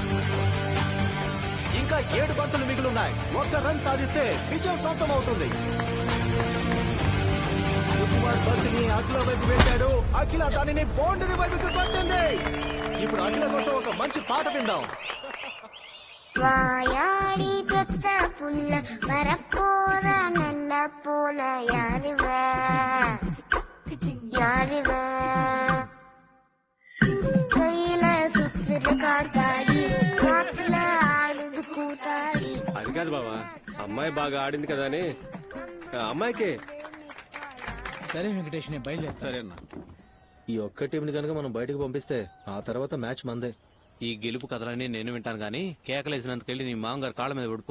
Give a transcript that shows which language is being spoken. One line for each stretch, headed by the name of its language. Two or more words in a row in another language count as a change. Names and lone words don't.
Telugu: ఇంకా 7 బంతులు మిగిలిన్నాయి. 1 రన్ సాధిస్తే విజయం సొంతం అవుతుంది. సుకుమార్ బంతిని అఖిల వైపు వేశాడు. అఖిల దానిని బౌండరీ వైపుకి కొట్టింది. ఇప్పుడు అఖిల కోసం ఒక మంచి పాట విందాం.
Tamil: வாயாடி பெற்ற புள்ள வரப்போற நல்ல போல யாருவ கையில சுத்துற காத்தாடி காத்துல ஆடுது கூத்தாடி.
Telugu: అది కాదు బావా, అమ్మాయి బాగా ఆడింది కదా అని అమ్మాయికే. సరే వెంకటేష్ నేను బయలుదేరు. సరే అన్నా. ఈ ఒక్క టీంని కనుక మనం బయటకు పంపిస్తే ఆ తర్వాత మ్యాచ్ మందే. ఈ గెలుపు కథలన్నీ నేను వింటాను గానీ కేకలేసినందుకెళ్ళి నీ మామగారు కాళ్ళ మీద పడిపో.